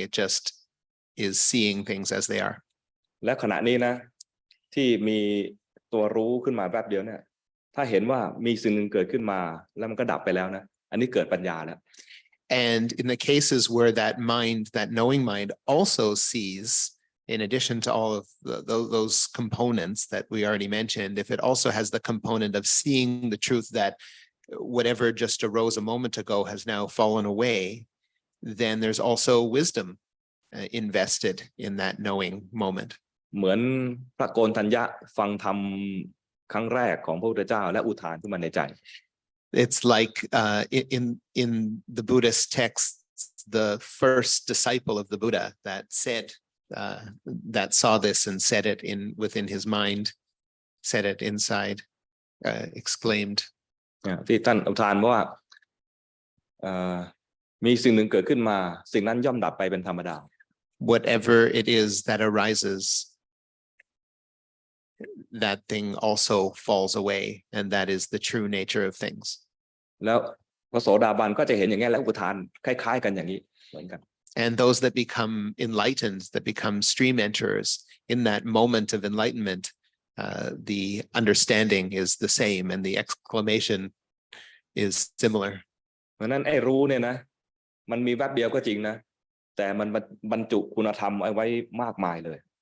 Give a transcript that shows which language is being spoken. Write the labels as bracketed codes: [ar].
[en] It just is seeing things as they are. [th] และขณะนี้นะที่มีตัวรู้ขึ้นมาแป๊บเดียวเนี่ยถ้า ถ้าเห็นว่ามีสิ่งหนึ่งเกิดขึ้นมาแล้วมันก็ดับไปแล้วนะอันนี้เกิดปัญญาแล้ว [en] And in the cases where that mind, that knowing mind also sees, in addition to all of those components that we already mentioned, if it also has the component of seeing the truth that whatever just arose a moment ago has now fallen away, then there's also wisdom invested in that knowing moment. [th] เหมือนพระโกณฑัญญะฟังธรรมครั้งแรกของพระพุทธเจ้าและอุทานขึ้นมาในใจ [en] It's like in the Buddhist texts, the first disciple of the Buddha that said, that saw this and said it within his mind, said it inside, exclaimed. [th] ที่ท่านอุทานว่ามีสิ่งหนึ่งเกิดขึ้นมาสิ่งนั้นย่อมดับไปเป็นธรรมดา [en] Whatever it is that arises, that thing also falls away, and that is the true nature of things. [th] แล้วพระโสดาบันก็จะเห็นอย่างนี้แล้วอุทานคล้ายๆกันอย่างนี้เหมือนกัน [en] And those that become enlightened, that become stream enterers, in that moment of enlightenment, the understanding is the same and the exclamation is similar. [th] เพราะนั้นไอ้รู้เนี่ยนะมันมีแวบเดียวก็จริงนะแต่มันบรรจุคุณธรรมเอาไว้มากมายเลย